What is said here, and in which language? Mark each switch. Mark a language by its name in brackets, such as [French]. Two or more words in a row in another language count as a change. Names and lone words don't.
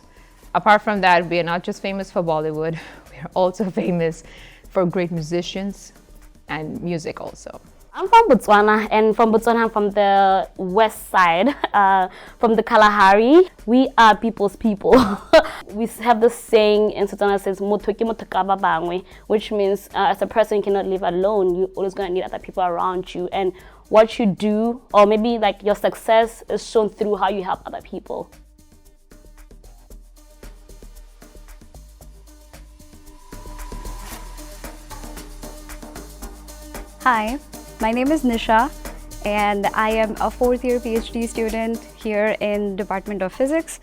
[English] Apart from that, we are not just famous for Bollywood, we are also famous for great musicians and music also. I'm from Botswana, and from Botswana, I'm from the west side, from the Kalahari. We are people's people. We have this saying in Botswana says, [Tswana] "Motho ke motho ka ba bangwe," [English] which means as a person you cannot live alone. You're always going to need other people around you. And what you do, or maybe like your success, is shown through how you help other people. Hi, my name is Nisha, and I am a fourth-year PhD student here in Department of Physics.